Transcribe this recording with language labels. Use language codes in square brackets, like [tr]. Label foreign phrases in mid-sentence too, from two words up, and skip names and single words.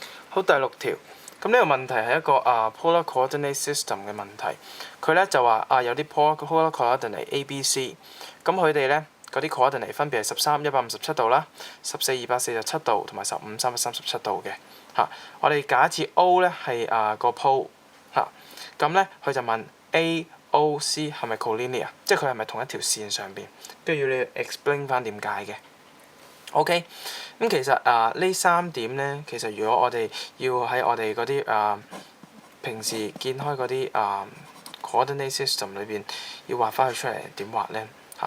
[yue] 好，第6條，咁呢個問題係一個 [en] polar coordinate system [yue] 嘅問題。佢咧就話有啲 [en] polar coordinate [yue] A、B、C， 咁佢哋咧嗰啲 coordinate 分別係13、157度啦、14、247度同埋15、337度嘅嚇。我哋假設 O 咧係個 pole 嚇，咁咧佢就問 A、O、C 係咪 collinear， 即係佢係咪同一條線上邊，都要你 explain 翻點解嘅。OK，咁其實呢3點咧，其實如果我哋要喺我哋嗰啲平時見開嗰啲 [en] coordinate system [yue] 裏邊要畫翻佢出嚟點畫咧嚇？